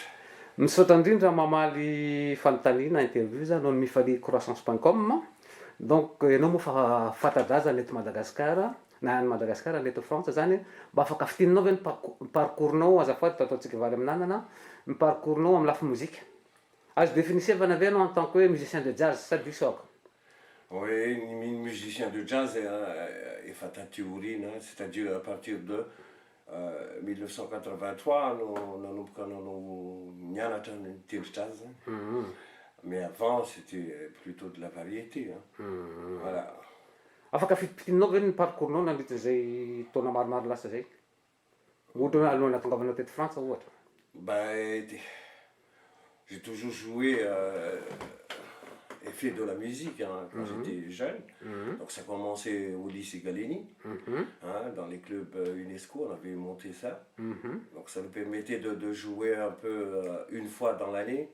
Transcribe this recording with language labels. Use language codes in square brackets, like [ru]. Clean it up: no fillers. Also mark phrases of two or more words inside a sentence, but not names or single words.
[mg] Misaotra indrindra mamaly fanontaniana interview zany noho ny mifaly croissance.com. Donc ianao moa fa fanta-daza ny eto Madagasikara na any Madagasikara ny eto France zany mba afaka fitininao ve ny parcours-nao azafady ataontsika valy amin'anana ny parcours-nao amin'ny lafy mozika. [fr] Azo définissez-vous ve en tant que musicien de jazz [mg] sa diso ako? [fr] Oui, musicien de jazz [mg] efa taty-aoriana, [fr] c'est-à-dire à partir de 1983 [mg] nanomboka nanao nianatra nitendry [fr] jazz. Mais avant c'était plutôt de la variété. Voilà. [mg] Afaka fitininao ve ny parcours-nao nandritran'izay taona maromaro lasa zay? Ohatra hoe alohan'ny hahatongavanao teto France ohatra. [fr] J'ai toujours joué et fait de la musique quand j'étais jeune. Donc ça a commencé au lycée Galeni, dans les clubs UNESCO, on avait monté ça. Donc ça nous permettait de jouer un peu une fois dans l'année.